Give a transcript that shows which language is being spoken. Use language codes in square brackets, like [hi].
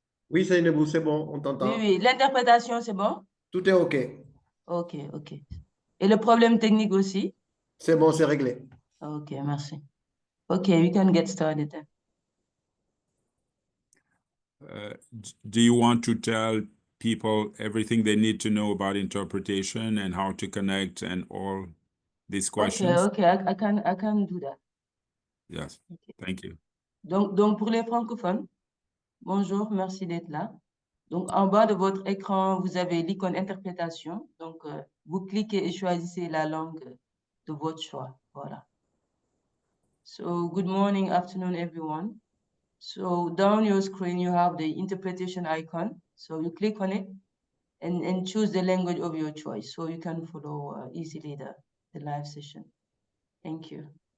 [fr] Oui, Seynabou, c'est bon, on t'entend. Oui. L'interprétation, c'est bon? Tout est OK. OK. Et le problème technique aussi? C'est bon, c'est réglé. OK, merci. [en] OK, we can get started then. Do you want to tell people everything they need to know about interpretation and how to connect and all these questions? Okay, I can do that. Yes, Okay. thank you. [fr] Donc pour les francophones, bonjour, merci d'être là. Donc en bas de votre écran, vous avez l'icône interprétation. Donc vous cliquez et choisissez la langue de votre choix. Voilà. [en] So good morning, afternoon, everyone. So down your screen, you have the interpretation icon. So you click on it and choose the language of your choice so you can follow easily the live session. Thank you.